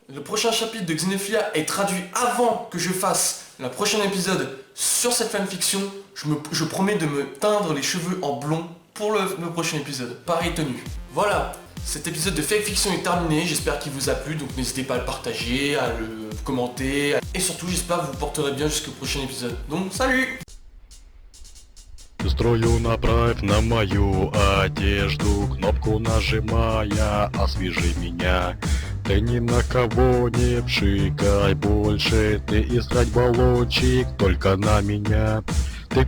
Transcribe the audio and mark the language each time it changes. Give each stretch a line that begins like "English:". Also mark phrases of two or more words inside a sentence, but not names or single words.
French: Le prochain chapitre de Xenophilia est traduit avant que je fasse le prochain épisode sur cette fanfiction. Je promets de me teindre les cheveux en blond pour le prochain épisode. Pari tenu. Voilà, Cet épisode de Fake Fiction est terminé, j'espère qu'il vous a plu, donc n'hésitez pas à le partager, à le commenter, et surtout j'espère que vous porterez bien jusqu'au prochain épisode. Donc salut!
Russian: Строю направь на мою одежду, кнопку нажимая, освежи меня. Ты ни на кого не пшикай больше, ты искать баллончик только на меня.